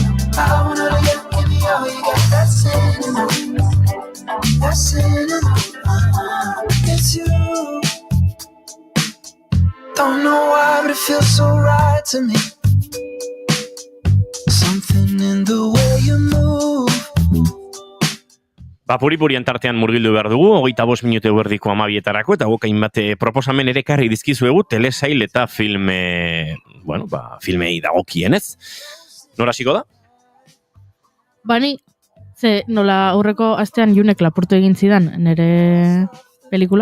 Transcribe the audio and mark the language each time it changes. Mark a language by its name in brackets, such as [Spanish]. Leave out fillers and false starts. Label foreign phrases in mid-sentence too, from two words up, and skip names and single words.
[English] I wanna know you, give me all you got. That cinnamon, that cinnamon. It's you. Don't know why, but it feels so right to me. Something in the way you move. [Basque] Puri-purian tartean murgildu behar dugu, 25 minutu erdiko 12etarako, eta gokain bat proposamen ere karri dizkizuegu telesail eta filmei dagokienez. Nora hasiko da? Bani, ze nola aurreko astean Junek lapurtu egin zidan nere pelikula?